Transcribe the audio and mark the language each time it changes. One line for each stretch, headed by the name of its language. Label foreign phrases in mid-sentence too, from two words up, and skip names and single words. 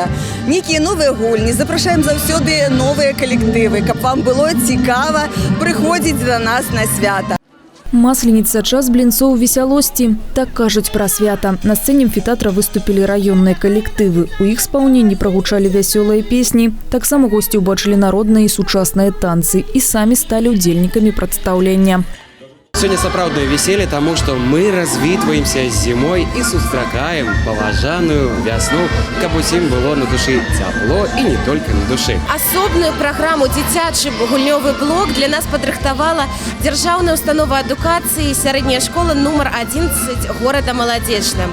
Belarusian: Нейкія новыя гульні, запрашаем заўсёды новыя калектывы, каб вам было цікава прыходзіць да нас на свята. Масленіца – час блінцоў весялосці. Так кажуць пра свята. На сцэне амфітэатра выступілі раённыя калектывы. У іх спаўненні прагучалі вясёлыя песні. Таксама госці ўбачылі народныя і сучасныя танцы і самі сталі ўдзельнікамі прадстаўлення. Сегодня сапраўднае веселье, тому что мы развітваемся з зімой і сустракаем паважаную вясну, каб усім было на душы цяпло і не толькі на душы. Асобную праграму «Дзіцячы гульнёвы блок» для нас падрыхтавала Дзяржаўная установа адукацыі сярэдняя школа нумар 11 горада Маладзечна.